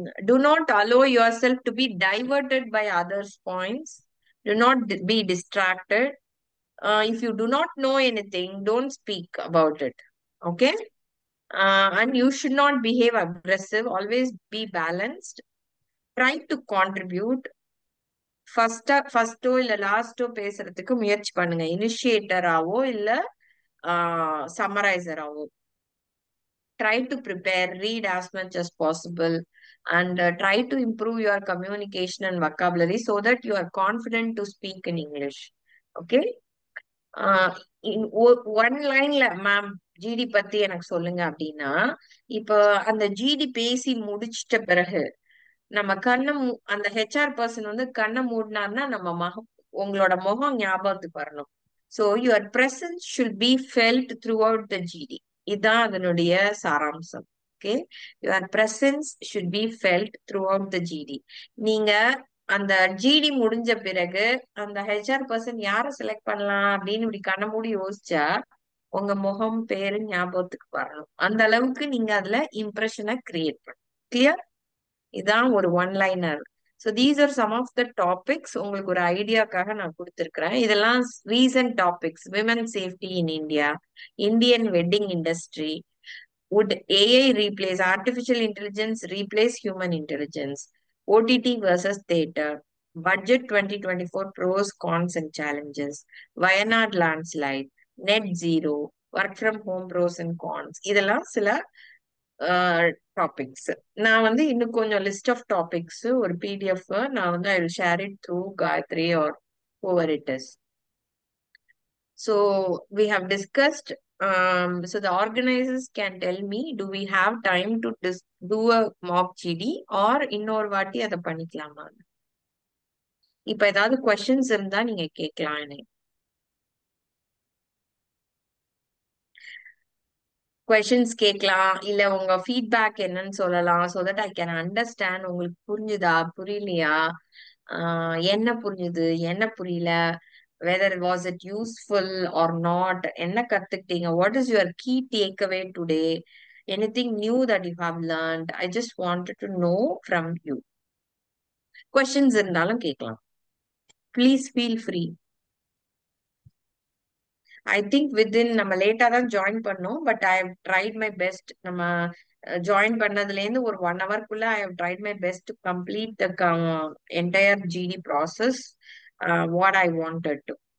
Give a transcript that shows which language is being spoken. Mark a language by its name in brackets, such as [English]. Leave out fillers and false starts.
[English] Do not allow yourself to be diverted by others' points. Do not be distracted. If you do not know anything, don't speak about it. Okay? And you should not behave aggressive. Always be balanced. Try to contribute. [Tamil] ஃபர்ஸ்டோ இல்ல லாஸ்டோ பேசுறதுக்கு முயற்சி பண்ணுங்க. இனிஷியேட்டராவோ இல்ல சம்மரைசராவோ. [English] Try to prepare, read as much as possible, and try to improve your communication and vocabulary so that you are confident to speak in English. Okay? In one line, ma'am, [Tamil] GD பத்தி எனக்கு சொல்லுங்க அப்படின்னா, இப்போ அந்த GD பேசி முடிச்சிட்ட பிறகு நம்ம அந்த ஹெச்ஆர் பர்சன் வந்து கண்ணை மூடினார்னா நம்ம உங்களோட முகம் ஞாபகத்துக்கு வரணும். [English] So your presence should be felt throughout the GD. [Tamil] இதுதான் அதனுடைய சாராம்சம். [English] Okay? Your presence should be felt throughout the GD. [Tamil] நீங்க அந்த GD முடிஞ்ச பிறகு அந்த ஹெச்ஆர் பர்சன் யாரை செலக்ட் பண்ணலாம் அப்படின்னு இப்படி கண்ணை மூடி யோசிச்சா உங்க முகம் பேரு ஞாபகத்துக்கு வரணும். அந்த அளவுக்கு நீங்க அதுல இம்ப்ரெஷனை கிரியேட் பண்ணணும். கிளியர்? இதான் ஒரு [English] One liner. So these are some of the topics. [Tamil] உங்களுக்கு ஒரு ஐடியாக்காக நான் கொடுத்துருக்கிறேன். இதெல்லாம் recent topics. [English] Women safety in India, Indian wedding industry, would AI replace artificial intelligence, replace human intelligence, OTT versus theater, budget 2024 pros, cons and challenges, Wayanad landslide, net zero, work from home pros and cons. [Tamil] இதெல்லாம் சில topics. நான் வந்து இன்னும் கொஞ்சம் list of topics ஒரு PDF நான் வந்து [English] I will share it through Gayatri or whoever it is. So we have discussed. So the organizers can tell me, do we have time to do a mock GD or [Tamil] இன்னொரு வாட்டி அதை பண்ணிக்கலாமா? இப்ப ஏதாவது questions இருந்தா நீங்க கேட்கலாம் எனக்கு. கொஸ்டின்ஸ் கேட்கலாம், இல்ல உங்க ஃபீட்பேக் என்னன்னு சொல்லலாம். [English] so that I can understand [Tamil] உங்களுக்கு புரிஞ்சுதா புரியலையா, என்ன புரிஞ்சுது என்ன புரியல, [English] whether was it useful or not, [Tamil] என்ன கத்துக்கிட்டீங்க, [English] what is your key takeaway today, anything new that you have learned. I just wanted to know from you. questions [Tamil] இருந்தாலும் கேட்கலாம். [English] please feel free. I think within [Tamil] நம்ம லேட்டா தான் join பண்ணோம், [English] But I have tried my best. [Tamil] நம்ம join பண்ணதுல இருந்து ஒரு 1 hourக்குள்ள [English] I have tried my best to complete the entire GD process what I wanted to.